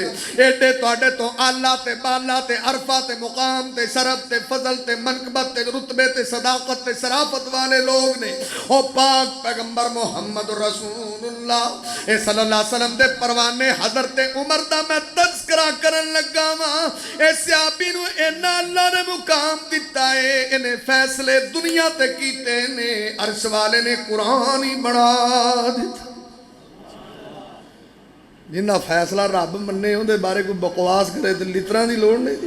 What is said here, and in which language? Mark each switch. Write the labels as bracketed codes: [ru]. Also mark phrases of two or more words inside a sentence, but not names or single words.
[pa] ایڈے تہاڈے تو اعلیٰ تے بالا تے عرفہ تے مقام تے شرف تے فضل تے منقبت تے رتبے تے صداقت تے شرافت والے لوک نے. او پاک پیغمبر محمد رسول اللہ [ar] صلى الله عليه وسلم [pa] دے پروانے حضرت عمر دا میں تذکرہ کرن لگا واں. اس صحابی نوں انہاں اللہ نے مقام دتا ہے، انہاں فیصلے دنیا تے کیتے نے، عرش والے نے قرآن ہی بنا دتا. جنہاں فیصلہ رب منے اوہدے بارے کوئی بکواس کرے تو لتراں دی لوڑ نہیں.